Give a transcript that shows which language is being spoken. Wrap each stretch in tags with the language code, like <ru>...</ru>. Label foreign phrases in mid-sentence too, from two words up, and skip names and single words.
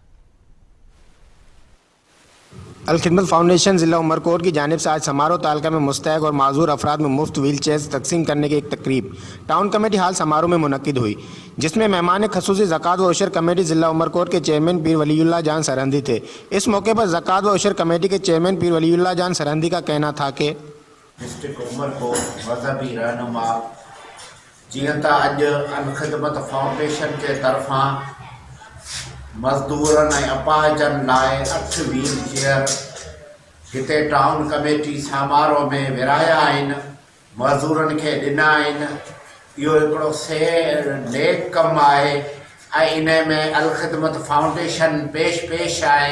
<ur>الخدمت فاؤنڈیشن ضلع عمرکوٹ کی جانب سے آج سمارو تعلقہ میں مستحق اور معذور افراد میں مفت</ur> <en>wheel chairs</en> <ur>تقسیم کرنے کی ایک تقریب</ur> <en>town committee hall</en> <ur>سمارو میں منعقد ہوئی، جس میں مہمان خصوصی زکوٰۃ و عشر کمیٹی ضلع عمرکوٹ کے چیئرمین پیر ولی اللہ جان سرہندی تھے۔ اس موقع پر زکوٰۃ و عشر کمیٹی کے چیئرمین پیر ولی اللہ جان سرہندی کا کہنا تھا کہ</ur> <sd>ڈسٹرکٹ عمرکوٹ مذہبی رہنما جیئں تا اج الخدمت فاؤنڈیشن کے طرفاں مزدورن ऐं अपाहिजनि लाइ 8</sd> <en>wheel chair</en> <sd>हिते</sd> <en>town committee</en> <sd>समारो में विराया आहिनि, मज़दूरनि खे ॾिना आहिनि। इहो हिकिड़ो नेक कमु आहे ऐं इन में अलखिदमत फाउंडेशन पेश आहे।</sd>